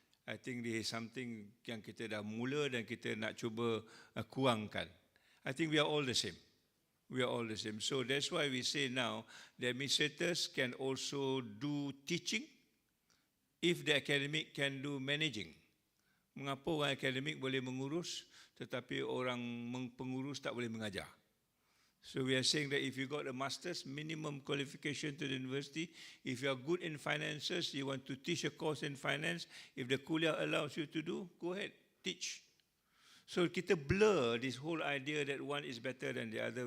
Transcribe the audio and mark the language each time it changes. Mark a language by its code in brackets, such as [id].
[en] I think this is something [ms] yang kita dah mula dan kita nak cuba kurangkan. [en] I think we are all the same. We are all the same. So that's why we say now the administrators can also do teaching if the academic can do managing. [ms] Mengapa orang akademik boleh mengurus tetapi orang pengurus tak boleh mengajar? [en] So we are saying that if you got a master's minimum qualification to the university, if you are good in finances, you want to teach a course in finance, if the kuliah allows you to do, go ahead, teach. So [ms] kita [en] blur this whole idea that one is better than the other.